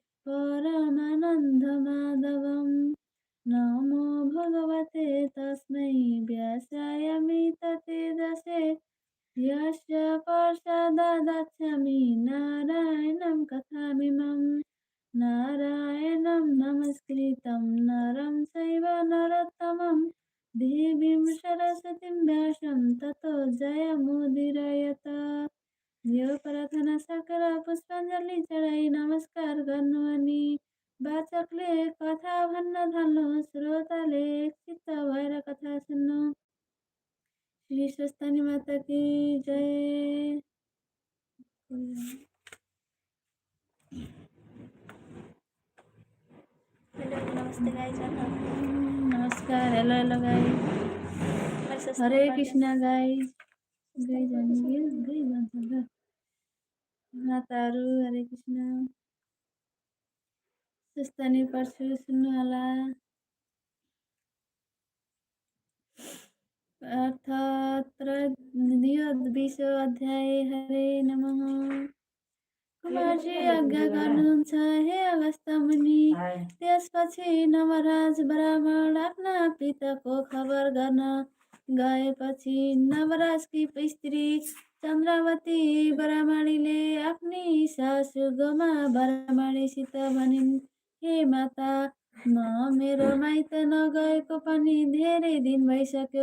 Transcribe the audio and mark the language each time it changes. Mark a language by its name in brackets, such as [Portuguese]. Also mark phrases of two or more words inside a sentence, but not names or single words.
[Sanskrit] परमानन्दमाधवम् नमो भगवते तस्मै व्यासाय तेजसे यस्य प्रसादादच्छामि नारायणं कथामिमं नारायणं नमस्कृतं नरं चैव नरोत्तमं देवीं सरस्वतीं व्यासं ततो जयमुदीरयेत् [Nepali] यो प्रार्थना सकेर पुष्पाञ्जली चढाई नमस्कार गर्नु अनि वाचकले कथा भन्न थाल्नु श्रोताले चित्त भएर कथा सुन्नु। श्री स्वस्तानी माता की जय। नमस्ते गाइस। नमस्कार। [English] hello hello guys. [Nepali] हरे कृष्ण गाइस। माताहरू हरे कृष्ण। स्वस्तानी पढ्छु सुन्नु होला। अर्थात्र 20 हरे नमः। कुमारजी आज्ञा गर्नुहुन्छ हे अगस्त्य मुनि। त्यसपछि नवराज ब्राह्मण आफ्ना पिताको खबर गर्न गएपछि नवराजकी स्त्री चन्द्रावती ब्राह्मणीले आफ्नी सासू गोमा ब्राह्मणीसित भनिन्, हे माता, म मेरो माइत नगएको पनि धेरै दिन भइसक्यो।